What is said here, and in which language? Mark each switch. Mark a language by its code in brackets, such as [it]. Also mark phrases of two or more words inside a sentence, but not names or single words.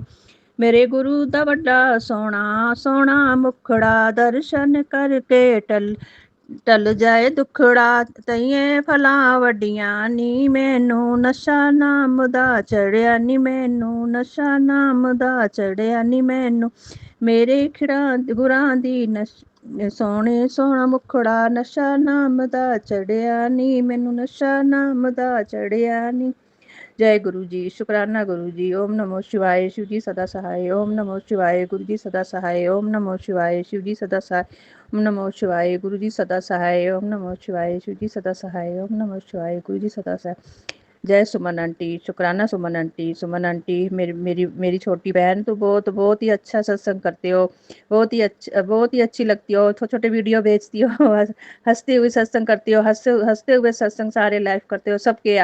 [pa] ਮੇਰੇ ਗੁਰੂ ਦਾ ਵੱਡਾ ਸੋਹਣਾ ਸੋਹਣਾ ਮੁਖੜਾ, ਦਰਸ਼ਨ ਕਰਕੇ ਟਲ ਜਾਏ ਦੁਖੜਾ, ਤਈਏ ਫਲਾਂ ਵੱਡੀਆਂ ਨੀ, ਮੈਨੂੰ ਨਸ਼ਾ ਨਾਮ ਦਾ ਚੜ੍ਹਿਆ ਨੀ, ਮੈਨੂੰ ਨਸ਼ਾ ਨਾਮ ਦਾ ਚੜ੍ਹਿਆ ਨੀ, ਮੈਨੂੰ ਮੇਰੇ ਗੁਰਾਂ ਦੀ ਸੋਹਣੇ ਸੋਹਣਾ ਮੁਖੜਾ, ਨਸ਼ਾ ਨਾਮ ਦਾ ਚੜ੍ਹਿਆ ਨੀ, ਮੈਨੂੰ ਨਸ਼ਾ ਨਾਮ ਦਾ ਚੜ੍ਹਿਆ ਨੀ। [hi] जय गुरु जी, शुक्राना गुरु जी। [sa] ओम नमो शिवाय, [hi] शिव जी सदा सहाय। [sa] ओम नमो शिवाय, [hi] गुरु जी सदा सहाय। [sa] ओम नमो शिवाय, [hi] शिव जी सदा सहाय। [sa] ओम नमो शिवाय, [hi] गुरु जी सदा सहाय। [sa] ओम नमो शिवाय, [hi] शिव जी सदा सहाय। [sa] ओम नमो शिवाय, [hi] गुरु जी सदा सहाय। जय सुमन आंटी, शुक्राना सुमन आंटी। सुमन आंटी मेरी छोटी बहन, तो बहुत बहुत ही अच्छा सत्संग करते हो, बहुत ही अच्छी लगती हो, छोटे छोटे वीडियो भेजती हो, हंसते हुए सत्संग करती हो, हंसते हुए सत्संग सारे लाइव करते हो सबके।